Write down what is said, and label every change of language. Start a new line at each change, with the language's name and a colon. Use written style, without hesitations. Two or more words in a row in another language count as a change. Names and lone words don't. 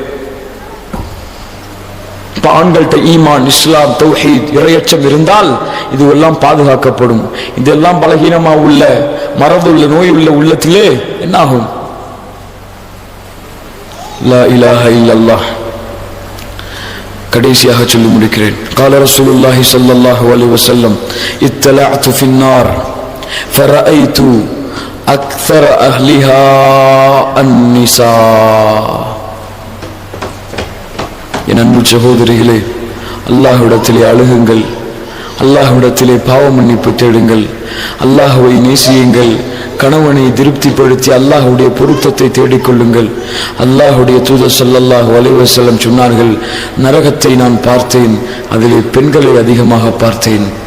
Tamil: ஆண்கள்ட்ட ஈமான், இஸ்லாம், தௌஹீத், இறையச்சம் இருந்தால் இதுவெல்லாம் பாதுகாக்கப்படும். இதெல்லாம் பலகீனமா உள்ள மறந்துள்ள நோய் உள்ள உள்ளத்திலே என்ன ஆகும்?
Arabic: لا إله إلا الله.
Tamil: கடைசியாக சொல்லி முடிக்கிறேன்.
Arabic: قال رسول الله صلى الله عليه وسلم اطلعت في النار فرأيت أكثر أهلها النساء.
Tamil: என் அன்பு சகோதரிகளே, அல்லாஹ்விடத்திலே அழுகுங்கள், அல்லாஹ்விடத்திலே பாவ மன்னிப்பு தேடுங்கள், அல்லாஹ்வை நேசியுங்கள், கணவனை திருப்திப்படுத்தி அல்லாஹ்வுடைய பொருத்தத்தை தேடிக்கொள்ளுங்கள். அல்லாஹ்வுடைய தூதர்
Arabic: صلى الله عليه وسلم
Tamil: சொன்னார்கள், நரகத்தை நான் பார்த்தேன், அதிலே பெண்களை அதிகமாக பார்த்தேன்.